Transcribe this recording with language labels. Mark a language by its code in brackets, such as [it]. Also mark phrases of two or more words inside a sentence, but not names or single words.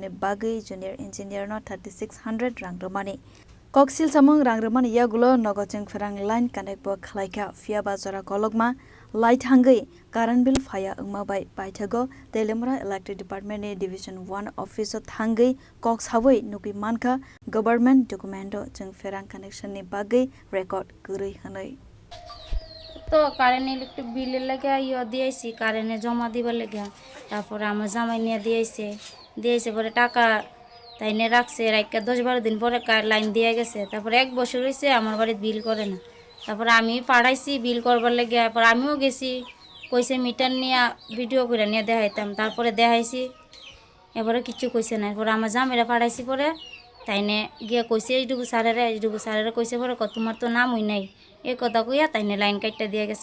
[trp] ne Bagwi [en] Junior Engineer [trp] no 3600 rang Namani Koksilsamwng rang Namani yagulo nogo Chungpherang [en] line connect [trp] bo khlaika Phiyaba jora kologma light hangai [en] current bill [trp] phaya ungma bai paithago Teliamura Electric Department ne [en] Division 1 office [trp] of Thangai Koksawai nuki manka [en] Government Documento [trp] Chungpherang connection ne Bagwi record Kwrwi hanai [bn] তো [en] current electric bill [bn] লাগে দিয়েছি কারেন্টে জমা দিবার লাগে তারপরে আমার জামাই নিয়ে দিয়েছে পরে টাকা তাই নিয়ে রাখছে রাখা 10-12 দিন পরে লাইন দিয়ে গেছে তারপরে 1 বছর হয়েছে আমার বাড়িতে বিল করে না তারপরে আমি পাঠাইছি বিল করবার লাগে পরে আমিও গেছি কইছে মিটার নিয়ে ভিডিও করে নিয়ে দেখাইতাম তারপরে দেখাইছি এবারে কিছু কইছে না পরে আমার জামাইরা পাঠাইছি পরে তাই নিয়ে গিয়ে কইছে এইটুকু স্যারেরা কইছে পরে তোমার তো নামই নাই এই কথা কইয়া তাইনে লাইন কাটটা দিয়ে গেছে